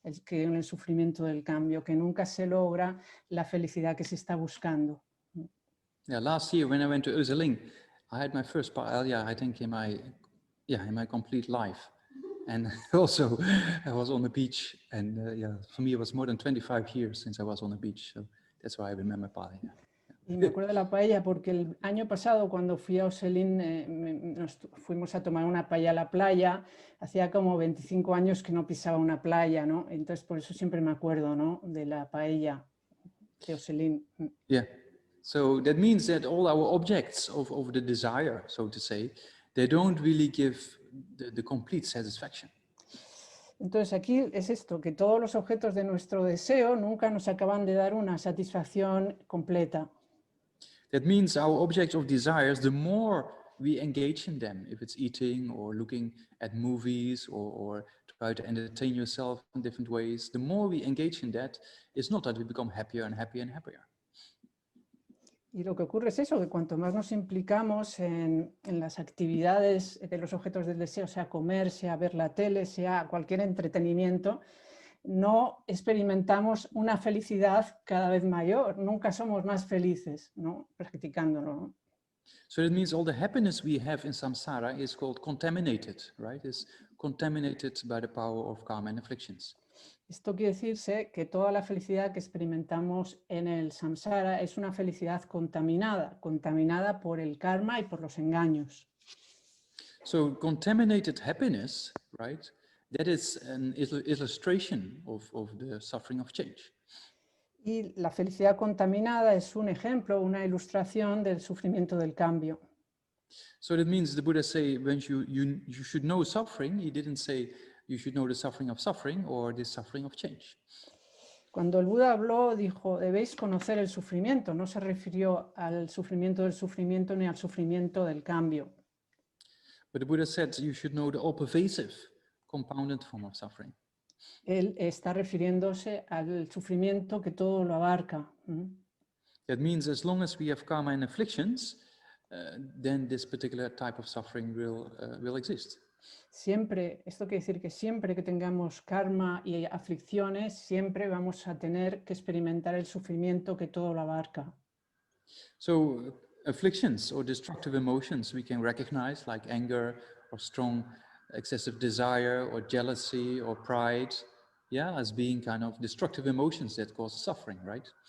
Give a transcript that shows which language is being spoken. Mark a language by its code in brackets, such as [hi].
[es] Que en el sufrimiento del cambio, que nunca se logra la felicidad que se está buscando. [en] Yeah, last year when I went to Uzerling, I had my first paella, I think, in my complete life. And also I was on the beach, and yeah, for me it was more than 25 years since I was on the beach, so that's why I remember paella. [es] Y me acuerdo de la paella porque el año pasado, cuando fui a Oselín, nos fuimos a tomar una paella a la playa. Hacía como 25 años que no pisaba una playa, ¿no? Entonces por eso siempre me acuerdo, ¿no? De la paella de Oselín. [en] Yeah. So that means that all our objects of the desire, so to say, they don't really give the complete satisfaction. [es] Entonces aquí es esto, que todos los objetos de nuestro deseo nunca nos acaban de dar una satisfacción completa. [en] That means our objects of desires, the more we engage in them, if it's eating or looking at movies or try to entertain yourself in different ways, the more we engage in that, it's not that we become happier and happier and happier. [es] Y lo que ocurre es eso, que cuanto más nos implicamos en las actividades de los objetos del deseo, sea comer, sea ver la tele, sea cualquier entretenimiento, no experimentamos una felicidad cada vez mayor, nunca somos más felices, ¿no? Practicándolo, ¿no? [en] So that means all the happiness we have in samsara is called contaminated, right? It's contaminated by the power of karma and afflictions. [es] Esto quiere decirse que toda la felicidad que experimentamos en el samsara es una felicidad contaminada, contaminada por el karma y por los engaños. [en] So contaminated happiness, right? That is an illustration of the suffering of change. [es] Y la felicidad contaminada es un ejemplo, una ilustración del sufrimiento del cambio. [en] So that means the Buddha say when you should know suffering, he didn't say you should know the suffering of suffering or the suffering of change. [es] Cuando el Buda habló, dijo, debéis conocer el sufrimiento. No se refirió al sufrimiento del sufrimiento ni al sufrimiento del cambio. [en] But the Buddha said you should know the all-pervasive, compounded form of suffering. [es] Él está refiriéndose al sufrimiento que todo lo abarca. [en] That means as long as we have karma and afflictions, then this particular type of suffering will exist. [es] Siempre, esto quiere decir que siempre que tengamos karma y aflicciones, siempre vamos a tener que experimentar el sufrimiento que todo lo abarca. [en] So afflictions or destructive emotions we can recognize, like anger or strong excessive desire or jealousy or pride, yeah, as being kind of destructive emotions that cause suffering, right?